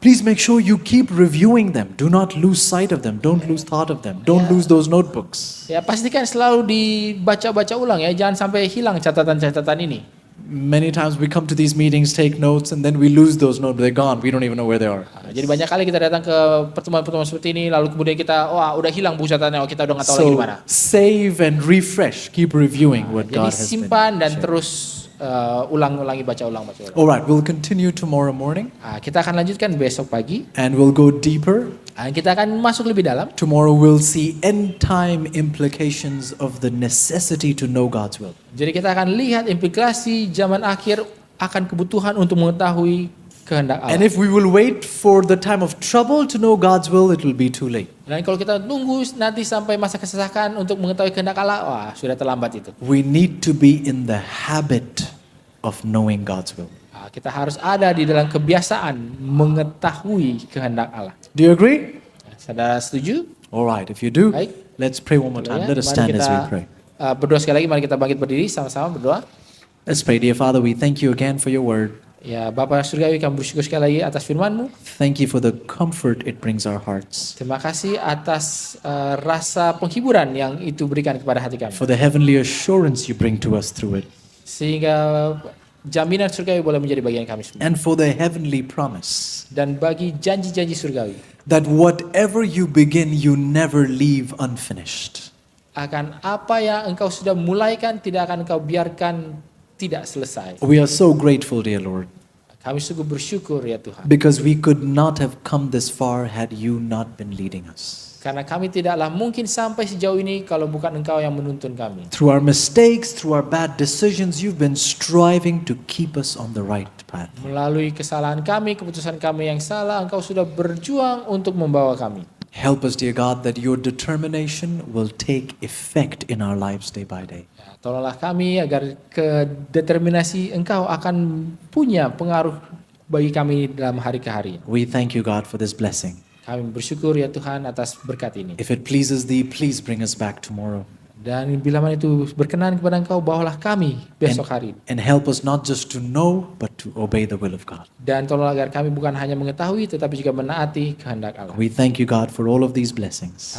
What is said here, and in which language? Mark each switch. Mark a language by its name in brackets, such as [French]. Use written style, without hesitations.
[English] please make sure you keep reviewing them. Do not lose sight of them. Don't lose thought of them. Don't lose those notebooks. [Indonesian] ya pastikan selalu dibaca-baca ulang ya, jangan sampai hilang catatan-catatan ini. [English] Many times we come to these meetings, take notes, and then we lose those notes. They're gone. We don't even know where they are. [Indonesian] Jadi banyak kali kita datang ke pertemuan-pertemuan seperti ini, lalu kemudian kita, udah hilang buku catatannya, kita udah nggak tahu lagi di mana. [English] save and refresh. Keep reviewing what [Indonesian] Jadi [English] God has been [Indonesian] simpan dan [English] sharing. [Indonesian] terus ulang-ulangi, baca ulang. [English] All right, we'll continue tomorrow morning, [Indonesian] Kita akan lanjutkan besok pagi. [English] and we'll go deeper. [Indonesian] Kita akan masuk lebih dalam. [English] Tomorrow we'll see end time implications of the necessity to know God's will. [Indonesian] Jadi kita akan lihat implikasi zaman akhir akan kebutuhan untuk mengetahui kehendak [English] And [Indonesian] Allah. [English] if we will wait for the time of trouble to know God's will, it will be too late. [Indonesian] Dan kalau kita tunggu nanti sampai masa kesesakan untuk mengetahui kehendak Allah, sudah terlambat itu. [English] We need to be in the habit of knowing God's will. [Indonesian] Kita harus ada di dalam kebiasaan mengetahui kehendak Allah. [English] Do you agree? [Indonesian] Saudara setuju? [English] All right, if you do, [Indonesian] Baik. [English] let's pray one more time. [Indonesian] Ya, [English] Let us [Indonesian] mari [English] stand as we [Indonesian] kita [English] pray. [Indonesian] berdoa sekali lagi. Mari kita bangkit berdiri sama-sama berdoa. [English] Let's pray. Dear Father, we thank you again for your word. [Indonesian] Ya Bapa Surgawi, kami bersyukur sekali lagi atas firman-Mu. [English] Thank you for the comfort it brings our hearts, [Indonesian] Terima kasih atas rasa penghiburan yang itu berikan kepada hati kami. [English] for the heavenly assurance you bring to us through it, [Indonesian] Sehingga jaminan surgawi boleh menjadi bagian kami semua. [English] and for the heavenly promise [Indonesian] Dan bagi janji-janji surgawi, [English] that whatever you begin, you never leave unfinished. [Indonesian] akan apa yang engkau sudah mulaikan tidak akan engkau biarkan tidak selesai. [English] We are so grateful, dear Lord, [Indonesian] Kami sungguh bersyukur ya Tuhan. [English] because we could not have come this far had you not been leading us. [Indonesian] Karena kami tidaklah mungkin sampai sejauh ini kalau bukan engkau yang menuntun kami. [English] Through our mistakes, through our bad decisions, you've been striving to keep us on the right path. [Indonesian] Melalui kesalahan kami, keputusan kami yang salah, engkau sudah berjuang untuk membawa kami. [English] Help us, dear God, that your determination will take effect in our lives day by day. [Indonesian] Ya, tolonglah kami agar kedeterminasi engkau akan punya pengaruh bagi kami dalam hari ke hari. [English] We thank you, God, for this blessing. [Indonesian] Kami bersyukur ya Tuhan atas berkat ini. [English] If it pleases thee, please bring us back tomorrow. [Indonesian] Dan bila mana itu berkenan kepada engkau, bawalah kami besok hari. [English] And help us not just to know, but to obey the will of God. [Indonesian] Dan tolong agar kami bukan hanya mengetahui, tetapi juga menaati kehendak Allah. [English] We thank you, God, for all of these blessings.